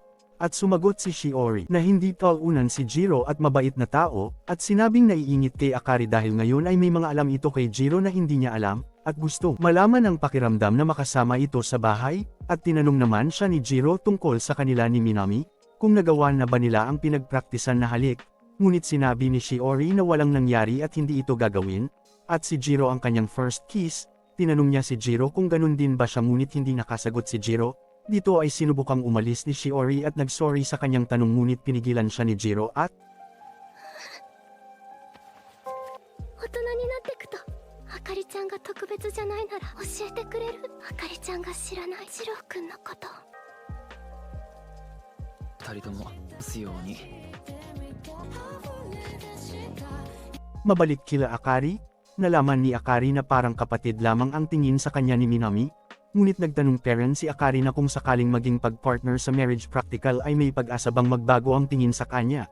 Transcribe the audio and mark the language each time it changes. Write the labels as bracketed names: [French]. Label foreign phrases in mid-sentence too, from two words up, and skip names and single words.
[Filipino] At sumagot si Shiori na hindi talunan si Jiro at mabait na tao, at sinabing naiingit kay Akari dahil ngayon ay may mga alam ito kay Jiro na hindi niya alam, at gusto malaman ang pakiramdam na makasama ito sa bahay, at tinanong naman siya ni Jiro tungkol sa kanila ni Minami, kung nagawa na ba nila ang pinagpraktisan na halik. Ngunit sinabi ni Shiori na walang nangyari at hindi ito gagawin, at si Jiro ang kanyang [English] first kiss. [Filipino] Tinanong niya si Jiro kung ganun din ba siya ngunit hindi nakasagot si Jiro. Dito ay sinubukang umalis ni Shiori at nagsorry sa kanyang tanong ngunit pinigilan siya ni Jiro at [Japanese] 大人になってくとあかりちゃんが特別じゃないなら教えてくれる？あかりちゃんが知らないジローくんのこと。二人ともすように。 [Filipino] mabalik kila Akari. Nalaman ni Akari na parang kapatid lamang ang tingin sa kanya ni Minami. Ngunit nagtanong parent si Akari na kung sakaling maging pag-partner sa [English] marriage practical [Filipino] ay may pag-asa bang magbago ang tingin sa kanya.